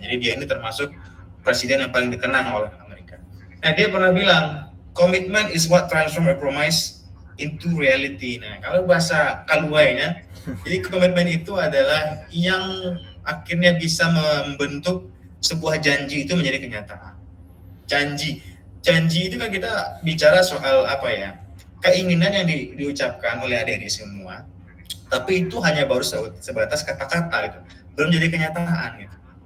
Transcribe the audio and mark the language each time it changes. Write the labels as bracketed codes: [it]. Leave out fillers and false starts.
[id] Jadi dia ini termasuk presiden yang paling dikenang oleh Amerika. Nah, dia pernah bilang, [en] commitment is what transform a promise into reality. [id] Nah, kalau bahasa kaluainya, jadi komitmen itu adalah yang akhirnya bisa membentuk sebuah janji itu menjadi kenyataan. Janji itu kan kita bicara soal apa ya, keinginan yang diucapkan oleh adik-adik semua, tapi itu hanya baru sebatas kata-kata gitu, belum jadi kenyataan gitu.